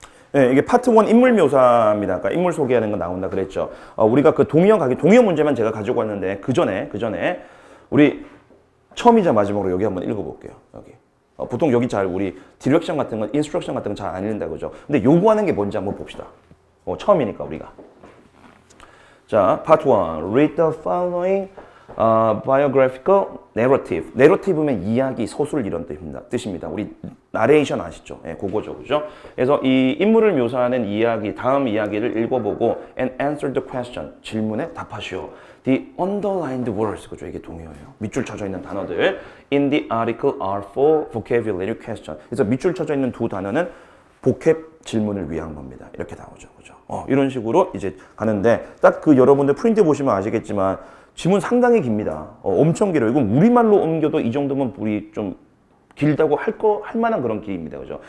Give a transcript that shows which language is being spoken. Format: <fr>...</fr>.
<ko>네, 이게 파트 1 인물 묘사입니다. 아까 인물 소개하는 거 나온다 그랬죠. 우리가 그 동의어 문제만 제가 가지고 왔는데 그 전에 우리 처음이자 마지막으로 여기 한번 읽어볼게요. 여기. 보통 여기 잘 우리 디렉션 같은 건, 인스트럭션 같은 건 잘 안 읽는다 그죠. 근데 요구하는 게 뭔지 한번 봅시다. 처음이니까 우리가. 자, Part 1.</ko> <en>Read the following biographical narrative.</en> <ko>narrative면 이야기, 소설 이런 뜻입니다. 우리 나레이션 아시죠? 예, 그거죠. 그죠? 그래서 이 인물을 묘사하는 이야기, 다음 이야기를 읽어보고</ko> <en>and answer the question.</en> <ko>질문에 답하시오.</ko> <en>The underlined words.</en> <ko>그죠? 이게 동의어예요. 밑줄 쳐져 있는 단어들.</ko> <en>In the article are for vocabulary question.</en> <ko>그래서 밑줄 쳐져 있는 두 단어는 복합 질문을 위한 겁니다. 이렇게 나오죠. 그죠? 이런 식으로 이제 가는데 딱 그 여러분들 프린트 보시면 아시겠지만 지문 상당히 깁니다. 엄청 길어요. 이건 우리말로 옮겨도 이 정도면 우리 좀 길다고 할 만한 그런 길입니다. 그죠?</ko>